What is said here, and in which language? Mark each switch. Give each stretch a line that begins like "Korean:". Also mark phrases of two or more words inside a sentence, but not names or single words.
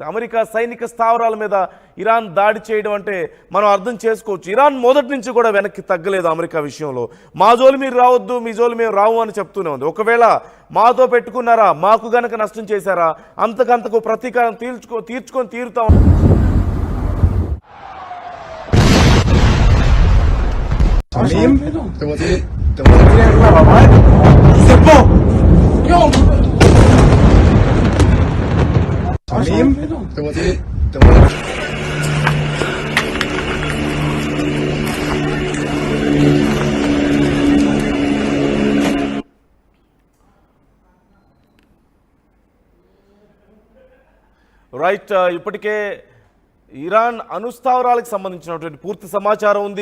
Telugu: అమెరికా సైనిక స్థావరాల మీద ఇరాన్ దాడి చేయడం అంటే మనం అర్థం చేసుకోవచ్చు. ఇరాన్ మొదటి నుంచి కూడా వెనక్కి తగ్గలేదు అమెరికా విషయంలో. మా జోలు మీరు రావద్దు, మీ జోలు మేము రావు అని చెప్తూనే ఉంది. ఒకవేళ మాతో పెట్టుకున్నారా, మాకు గనక నష్టం చేశారా, అంతకంతకు ప్రతీకారం తీర్చుకొని తీరుతాం.
Spanish: Salim, te voy a tirar la mamá.
French: C'est bon.
Spanish: Salim, te voy a tirar.
Telugu: రైట్, ఇప్పటికే ఇరాన్ అణుస్థావరాలకు సంబంధించినటువంటి పూర్తి సమాచారం ఉంది.